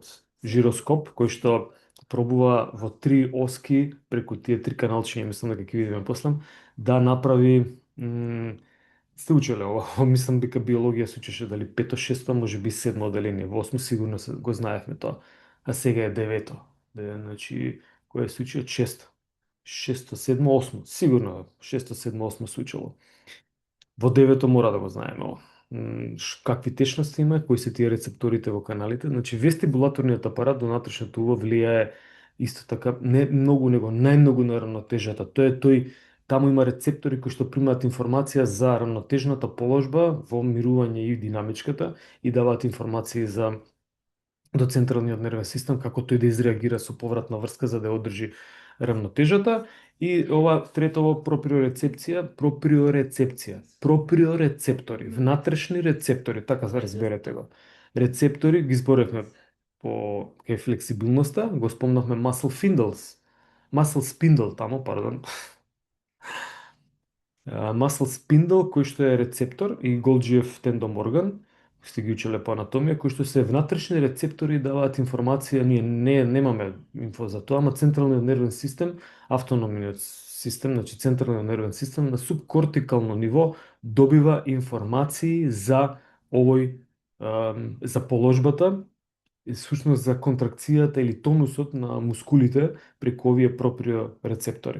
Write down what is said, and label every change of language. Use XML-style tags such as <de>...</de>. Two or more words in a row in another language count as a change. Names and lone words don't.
<mk>Жироскоп кој што пробува во 3 оски преку тие 3 каналчиња, мислам дека ќе видиме после, да направи сте учеле ова, мислам дека биологија се учеше дали 5-то, 6-то, може би 7-то оделение, во 8 сигурно го знаевме тоа, а сега е 9-то. Значи, кој е случајот 6-то. 6-то, 7-то, 8-то, сигурно 6-то, 7-то, 8-то се учело. Во 9-то мора да го знаеме ова. Какви течности има, кои се тие рецепторите во каналите. Значи, вестибулаторниот апарат до натрешното уво влијае исто така, не многу, него најмногу на рамнотежата. Таму има рецептори кои што примаат информација за рамнотежната положба во мирување и динамичката и даваат информации до централниот нервен систем како тој да изреагира со повратна врска за да ја одржи рамнотежата. И ова третово проприорецептори, внатрешни рецептори, така се разберете го. Рецептори ги зборевме по кај флексибилноста, го спомнавме</mk> <en>muscle spindle</en> <mk>таму, пардон.</mk> <en>Muscle spindle</en> <mk>кој што е рецептор и Голџиев тендоморган, сте ги учеле по анатомија, кои што се внатрешни рецептори и даваат информација, ние немаме инфо за тоа, ама централниот нервен систем, автономниот систем, значи централниот нервен систем на субкортикално ниво добива информации за за положбата, и всушност за контракцијата или тонусот на мускулите преку овие проприорецептори.</mk>